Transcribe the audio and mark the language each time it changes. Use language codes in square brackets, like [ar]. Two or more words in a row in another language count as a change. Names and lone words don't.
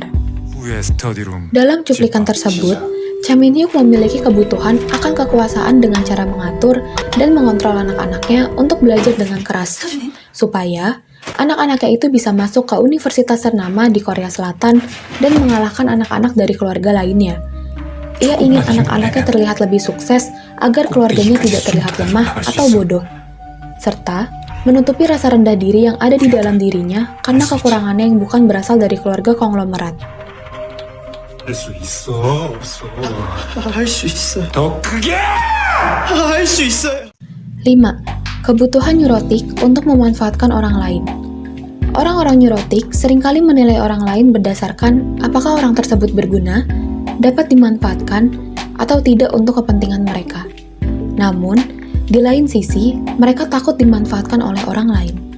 [id] Dalam cuplikan tersebut, Cha Min-hyuk memiliki kebutuhan akan kekuasaan dengan cara mengatur dan mengontrol anak-anaknya untuk belajar dengan keras, supaya anak-anaknya itu bisa masuk ke universitas ternama di Korea Selatan dan mengalahkan anak-anak dari keluarga lainnya. Ia ingin anak-anaknya terlihat lebih sukses agar keluarganya tidak terlihat lemah atau bodoh, serta menutupi rasa rendah diri yang ada di dalam dirinya karena kekurangannya yang bukan berasal dari keluarga konglomerat. [ko] 할 수 있어. 없어. 할 수 있어. 더 크게! 할 수 있어요. [id] 5. Kebutuhan neurotik untuk memanfaatkan orang lain. Orang-orang neurotik seringkali menilai orang lain berdasarkan apakah orang tersebut berguna, dapat dimanfaatkan, atau tidak untuk kepentingan mereka. Namun, di lain sisi, mereka takut dimanfaatkan oleh orang lain.